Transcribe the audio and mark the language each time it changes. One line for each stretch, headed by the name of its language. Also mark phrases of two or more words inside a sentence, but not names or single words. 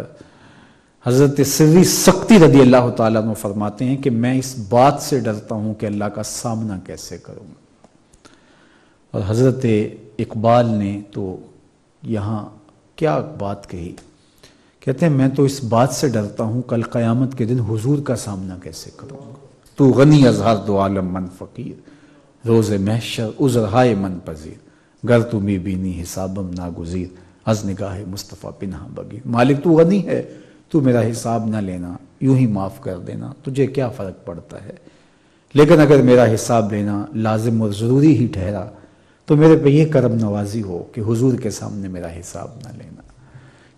Urdu: حضرت سری سختی رضی اللہ تعالیٰ عنہ فرماتے ہیں کہ میں اس بات سے ڈرتا ہوں کہ اللہ کا سامنا کیسے کروں گا. اور حضرت اقبال نے تو یہاں کیا بات کہی، کہتے ہیں میں تو اس بات سے ڈرتا ہوں کل قیامت کے دن حضور کا سامنا کیسے کروں گا.
Persian: تو غنی از ہر دو عالم من فقیر، روز محشر عذرہائے من پذیر، گر تمی بینی حسابم ناگزیر، از نگاہ مصطفیٰ پنہا بگیر.
Urdu: مالک تو غنی ہے، تو میرا حساب نہ لینا، یوں ہی معاف کر دینا، تجھے کیا فرق پڑتا ہے. لیکن اگر میرا حساب لینا لازم اور ضروری ہی ٹھہرا تو میرے پہ یہ کرم نوازی ہو کہ حضور کے سامنے میرا حساب نہ لینا.